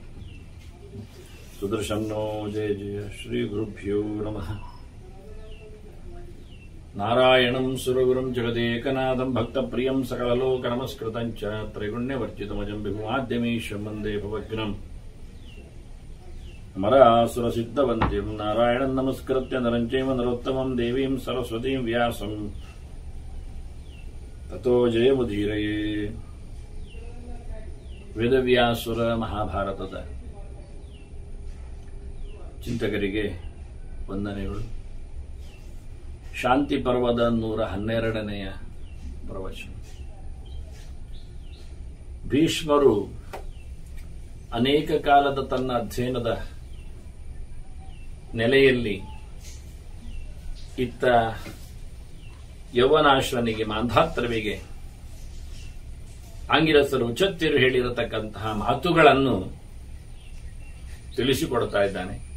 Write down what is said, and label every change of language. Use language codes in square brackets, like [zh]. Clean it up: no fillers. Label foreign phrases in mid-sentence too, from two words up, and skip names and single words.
[sa] सुदर्शनो जय जय श्री गुरुभ्यो नमः नारायणं सुरगुरुं जगदेकनाथं भक्तप्रियं सकललोकनमस्कृतं च त्रैगुण्यवर्जितमजं विभुमाद्यमीशं वन्दे भवग्नम् अमरासुरसिद्धवन्द्यं नारायणं नमस्कृत्य नरं चैव नरोत्तमं देवीं सरस्वतीं व्यासं ततो जयमुदीरये [kn] ವೇದವ್ಯಾಸುರ ಮಹಾಭಾರತದ ಚಿಂತಕರಿಗೆ ವಂದನೆಗಳು. ಶಾಂತಿ ಪರ್ವದ 112ನೆಯ ಪ್ರವಚನ. ಭೀಷ್ಮರು ಅನೇಕ ಕಾಲದ ತನ್ನ ಅಧ್ಯಯನದ ನೆಲೆಯಲ್ಲಿ ಇತ್ತ ಯೌವನಾಶ್ವನಿಗೆ ಮಾಂಧಾತ್ರವಿಗೆ ಆಂಗಿರಸರು ಉಚ್ಚತ್ತಿರು ಹೇಳಿರತಕ್ಕಂತಹ ಮಾತುಗಳನ್ನು ತಿಳಿಸಿಕೊಡ್ತಾ ಇದ್ದಾನೆ.